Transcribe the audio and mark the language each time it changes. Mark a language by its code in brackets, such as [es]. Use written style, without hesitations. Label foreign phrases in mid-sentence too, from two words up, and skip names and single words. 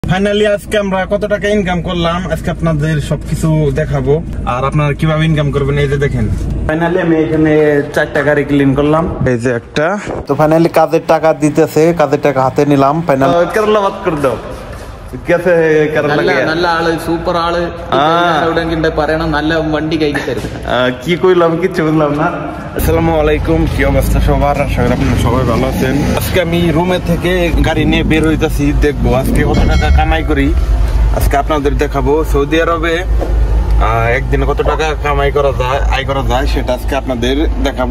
[bn] ফাইনালি আজকে আমরা কত টাকা ইনকাম করলাম আজকে আপনাদের সবকিছু দেখাবো আর আপনারা কিভাবে ইনকাম করবেন এই যে দেখেন। ফাইনালি আমি এখানে 4টা গাড়ি ক্লিন করলাম, এই যে একটা। তো ফাইনালি কাজের টাকা দিতেছে, কাজের টাকা হাতে নিলাম। ফাইনাল কেরলা বাত করে দাও। कैसे [ml] നല്ല ആള് സൂപ്പർ ആള് എവിടെയെങ്കിലും പറയണം, നല്ല വണ്ടി കൈക്ക് തരും। [bn] কি কইলাম কিছু বুঝলাম না। [ar] السلام عليكم, [bn] কি অবস্থা সবার? আশা করি আপনারা সবাই ভালো আছেন। আজকে আমি রুমে থেকে গাড়ি নিয়ে বের হইতাছি, দেখবো আজকে কত টাকা কামাই করি। আজকে আপনাদের দেখাবো সৌদি আরবে একদিনে কত টাকা কামাই করা যায়, আয় করা যায়, সেটা আজকে আপনাদের দেখাবো।